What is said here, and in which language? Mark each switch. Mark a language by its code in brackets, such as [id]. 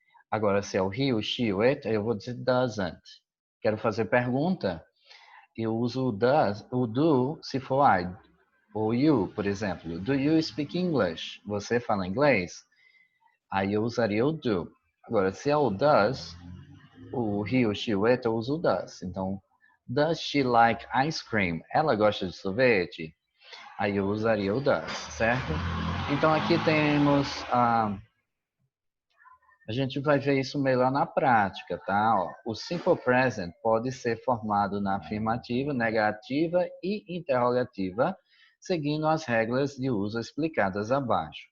[pt] Agora, se é o he, o she, o it, eu vou dizer doesn't. Quero fazer pergunta, eu uso o does, o do, se for I. Ou you, por exemplo. [en] Do you speak English? [pt] Você fala inglês? Aí eu usaria o do. Agora, se é o does, o he, o she, o it, eu uso o does. Então, [en] does she like ice cream? [pt] Ela gosta de sorvete? Aí eu usaria o does, certo? Então aqui temos a gente vai ver isso melhor na prática, tá? Ó, o simple present pode ser formado na afirmativa, negativa e interrogativa, seguindo as regras de uso explicadas abaixo.